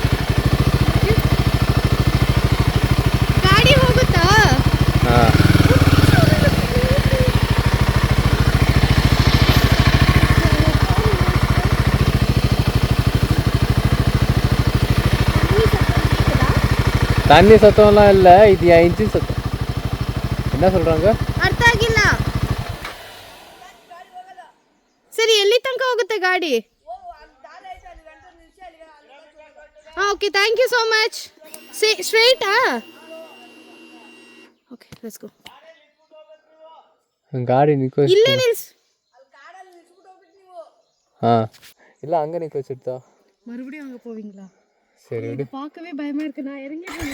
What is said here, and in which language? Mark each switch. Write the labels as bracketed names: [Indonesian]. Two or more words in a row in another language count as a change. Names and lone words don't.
[Kannada] ಗಾಡಿ ಹೋಗುತ್ತಾ? [Tamil] தண்ணி சத்தம்லாம் இல்லை, இது என் இன்ஜின் சத்தம். என்ன சொல்றாங்க? [Kannada] ಅರ್ಥ ಆಗಿಲ್ಲ. ಸರಿ, ಎಲ್ಲಿ ತನಕ ಹೋಗುತ್ತೆ ಗಾಡಿ? [English] Okay, thank you so much. Straighta? Okay, let's go. [Kannada] ಗಾಡಿ ನಿಕ್ಕೋ. ಇಲ್ಲೇ ನಿಲ್ಸ್. [Tamil] இல்லை அங்கே நிற்க வச்சுட்டா. மறுபடியும் அங்கே போவீங்களா? சரி விடு. பார்க்கவே பயமா இருக்கு. நான் இறங்கி